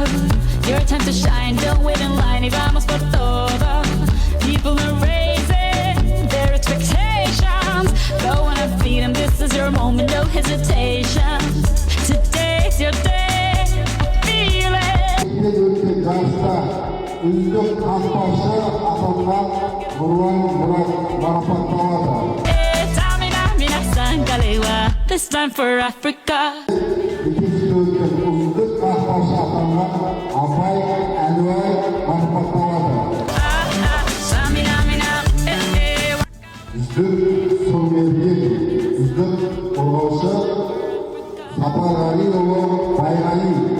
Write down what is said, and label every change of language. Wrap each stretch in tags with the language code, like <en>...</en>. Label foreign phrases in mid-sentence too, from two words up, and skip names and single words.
<en>Your time to shine, don't wait in line.</en> <es>Y vamos por todo.</es> <en>People are raising their expectations. Go on and feed them, this is your moment, no hesitation. Today's your day, I feel it.</en> <kk>өткен жарыста үздік қақпашы атанған марапатталады.</kk> <en>This time for Africa.</en> <kk>Екінші өткен үздік қақпашы атанған марапатталады. Үздік сұрмергер, үздік қорғаушы Сапарғалиұлы Байғали.</kk>